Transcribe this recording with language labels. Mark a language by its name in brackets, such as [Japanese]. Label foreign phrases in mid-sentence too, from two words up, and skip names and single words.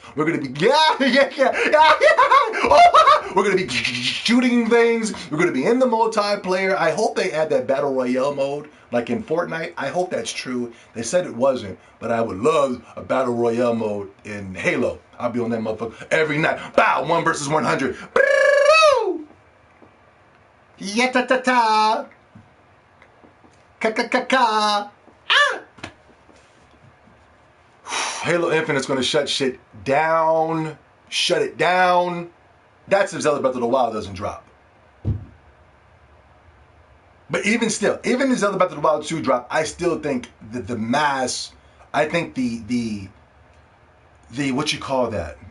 [English] We're going to be, we're going to be shooting things. We're going to be in the multiplayer. I hope they add that Battle Royale mode like in Fortnite. I hope that's true. They said it wasn't, but I would love a Battle Royale mode in Halo. I'll be on that motherfucker every night. Bow, 1 versus 100. Yatatata. Ka-ka-ka-ka. Ah! Halo Infinite's gonna shut shit down. Shut it down. That's if Zelda Breath of the Wild doesn't drop. But even still, even if Zelda Breath of the Wild 2 drop, I still think that the mass, I think the what you call that?